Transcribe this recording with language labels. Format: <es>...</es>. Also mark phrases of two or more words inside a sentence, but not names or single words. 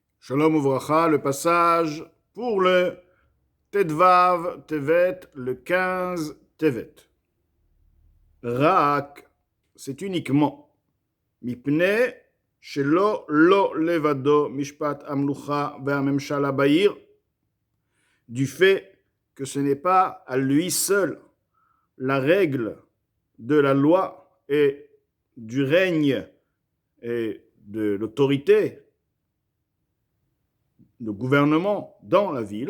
<he>שלום וברכה,</he> <fr>le passage pour le Tedvav Tevet, le 15 Tevet. Rak, c'est uniquement.</fr> <he>מפני שלא לו לבדו משפט המלוכה והממשלה בעיר,</he> <fr>du fait que ce n'est pas à lui seul la règle de la loi et du règne et de l'autorité de gouvernement dans la ville.</fr>